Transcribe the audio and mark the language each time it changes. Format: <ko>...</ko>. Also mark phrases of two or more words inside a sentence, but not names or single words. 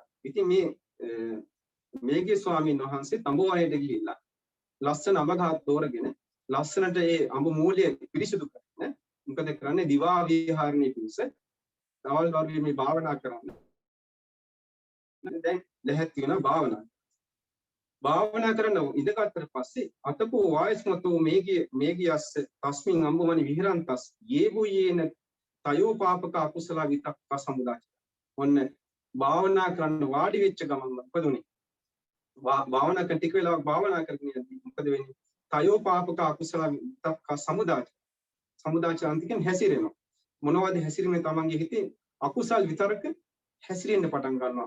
<si>ඉතින් මේගේ ස්වාමීන් වහන්සේ තඹවණේට ගිහිල්ලා ලස්සන අඹ ගහක් තෝරගෙන ලස්සනට ඒ අඹ මූලය පිරිසිදු කරගෙන මොකද කරන්නේ? දිවා විහරණේ පිණිස දවල් වරුවේ මේ භාවනා කරන්න. දැන් ලැහැත්ති වෙන භාවනා කරන ඉඳගත්තට පස්සේ</si> <pi>අතකෝ වායස්මතෝ මේගියස්ස තස්මින් අම්බවනි විහරන්තස් යේබුයේන තයෝ පාපක අකුසල විතක්ක සමුදාය.</pi> <si>ඔන්න භාවනා කරන්න වාඩි වෙච්ච ගමන් මොකද උනේ? භාවනා කරන ටික වෙලාවක් භාවනා කරගෙන යද්දී මොකද වෙන්නේ?</si> <pi>තයෝ පාපක අකුසල විතක්ක සමුදාය</pi> <si>අන්තිකෙන් හැසිරෙනවා. මොනවද හැසිරීමේ තමන්ගේ හිතේ අකුසල් විතරක හැසිරෙන්න පටන් ගන්නවා.</si>